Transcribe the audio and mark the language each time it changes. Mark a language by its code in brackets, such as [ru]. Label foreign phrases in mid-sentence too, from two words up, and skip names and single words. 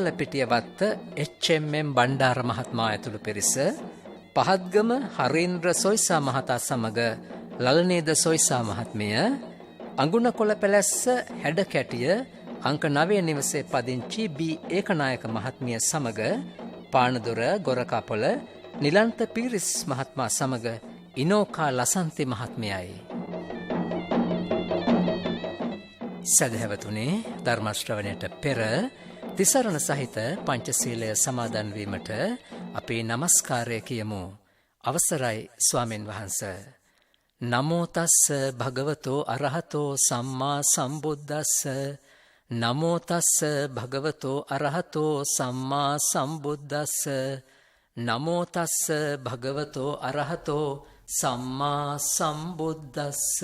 [si] පිටියවත්ත HMM බණ්ඩාර මහත්මයා ඇතුළු පිරිස, පහත්ගම හරීන්ද්‍ර සොයිසා මහතා සමග ලලනේද සොයිසා මහත්මිය, අඟුණකොළ පැලැස්ස හැඩකැටිය අංක 9 නිවසේ පදිංචි බී ඒකනායක මහත්මිය සමග පානදුර ගොරකපොළ නිලන්ත පීරිස් මහත්මයා සමග ඉනෝකා ලසන්ති මහත්මියයි. සදහැවතුනේ, ධර්ම ශ්‍රවණයට පෙර තිසරණ සහිත පංචශීලය සමාදන් වීමට අපේ নমස්කාරය කියමු. අවසරයි ස්වාමින් වහන්සේ. [pi] නමෝ තස්ස භගවතෝ අරහතෝ සම්මා සම්බුද්දස්ස. නමෝ තස්ස භගවතෝ අරහතෝ සම්මා සම්බුද්දස්ස. නමෝ තස්ස භගවතෝ අරහතෝ සම්මා සම්බුද්දස්ස.